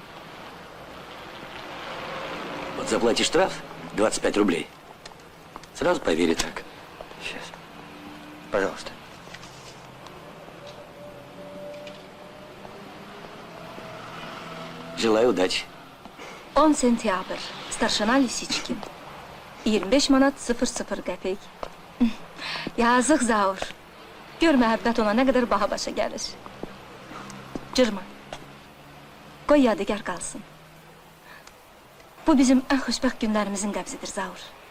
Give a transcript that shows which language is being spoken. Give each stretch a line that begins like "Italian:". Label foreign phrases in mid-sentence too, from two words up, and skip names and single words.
Russian: Вот заплатишь штраф 25 рублей. Сразу поверит так. Сейчас. Пожалуйста. Желаю удачи.
Azerbaijani: 10 sentyabr. Starşana Lisiçkin. 25 manat 00 qəpik. Yazıq Zaur. Gör məhəbbət ona nə qədər baha başa gəlir. Cırma. Qoy yadigar qalsın. Bu bizim ən xoşbəxt günlərimizin qəbzidir Zaur.